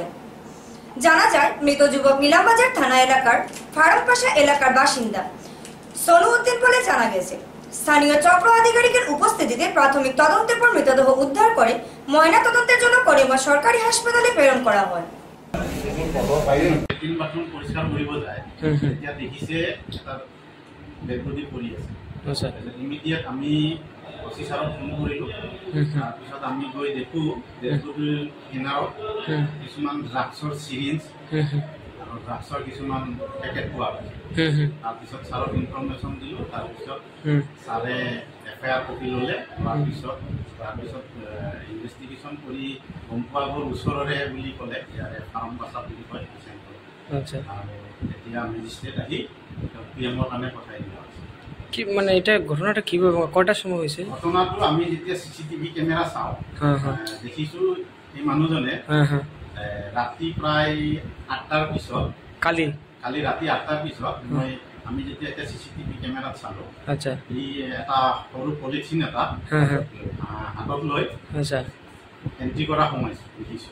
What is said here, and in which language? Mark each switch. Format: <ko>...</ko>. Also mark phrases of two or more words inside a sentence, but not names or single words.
<bn>জানা যায়, মৃত যুবক নিলামবাজার থানা এলাকার ফারামপাশা এলাকার বাসিন্দা সোনু উদ্দিন বলে জানা গেছে। স্থানীয় চক্র আধিকারিকের উপস্থিতিতে প্রাথমিক তদন্তের পর মৃতদেহ উদ্ধার করে ময়না তদন্তের জন্য করিমগঞ্জ সরকারি হাসপাতালে প্রেরণ করা হয়।</bn> <as>পরিষ্কার কৰিব যায়, এতিয়া দেখিছে তাত</as> <en>dead body</en> <as>পৰি আছে। ইমিডিয়েট আমি অফিচাৰক ফোন কৰিলোঁ। তাৰপিছত আমি গৈ দেখোঁ</as> <en>dead bodyৰ</en> <as>কিনাৰত কিছুমান ড্ৰাগছৰ চিৰিঞ্জ আৰু ড্ৰাগছৰ কিছুমান পেকেট পোৱা গৈছে। তাৰপিছত ছাৰক ইনফৰ্মেশ্যন দিলোঁ। তাৰপিছত ছাৰে</as> <en>FIR copy</en> <as>ল'লে। তাৰপিছত ইনভেষ্টিগেশ্যন কৰি গম পোৱা গ'ল ওচৰৰে বুলি ক'লে, ইয়াৰে ফাৰ্মপাছা বুলি কয় চেণ্টাৰ। আৰু এতিয়া মেজিষ্ট্ৰেট আহি PMৰ কাৰণে পঠাই দিয়া হৈছে।</as> <bn>কি মানে এটা ঘটনাটা কিভাবে কয়টার সময় হয়েছে?</bn> <as>ঘটনাটো আমি যেতিয়া</as> <en>CCTV camera</en> <as>চাওঁ দেখিছোঁ এই মানুহজনে ৰাতি প্ৰায় 8টাৰ পিছত, কালি ৰাতি 8টাৰ পিছত আমি যেতিয়া এতিয়া</as> <en>CCTV cameraত</en> <as>চালোঁ, আচ্ছা, ই এটা সৰু পলিথিন এটা হাতত লৈ এণ্ট্ৰি কৰা সোমাইছোঁ দেখিছোঁ।</as>